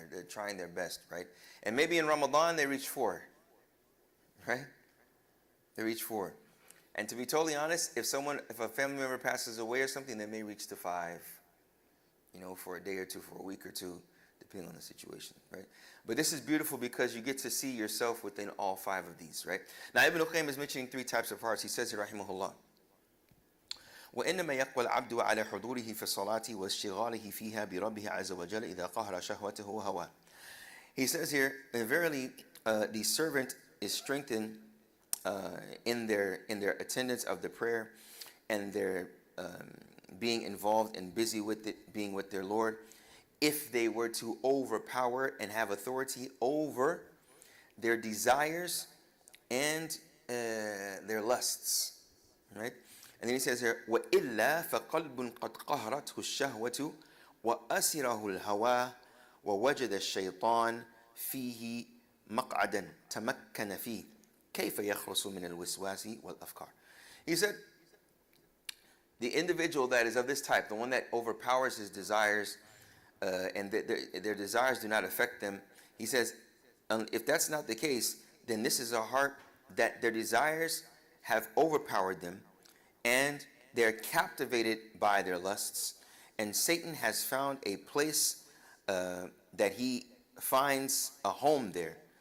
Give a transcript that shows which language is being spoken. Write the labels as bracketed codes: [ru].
[en] They're trying their best, right? And maybe in Ramadan they reach 4, right? They reach 4. And to be totally honest, if a family member passes away or something, they may reach to 5, you know, for a day or two, for a week or two, depending on the situation, right? But this is beautiful because you get to see yourself within all 5 of these, right? Now Ibn al-Qayyim is mentioning 3 types of hearts. He says here, rahimahullah, [ar] وإنما يقوى العبد على حضوره في الصلاة واشتغاله فيها بربه عز وجل إذا قهر شهوته وهواه. [en] He says here, verily, the servant is strengthened in their attendance of the prayer, and their being involved and busy with it, being with their Lord, if they were to overpower and have authority over their desires and their lusts, right? And then he says here, [ar] وَإِلَّا فَقَلْبٌ قَدْ قَهْرَتْهُ الشَّهْوَةُ وَأَسِرَهُ الْهَوَى وَوَجَدَ الشَّيْطَانِ فِيهِ مَقْعَدًا تَمَكَّنَ فِيهِ كَيْفَ يَخْرُسُ مِنَ الْوِسْوَاسِ وَالْأَفْكَارِ. [en] He said, the individual that is of this type, the one that overpowers his desires, and their desires do not affect them, he says, if that's not the case, then this is a heart that their desires have overpowered them, and they're captivated by their lusts, and Satan has found a place that he finds a home there.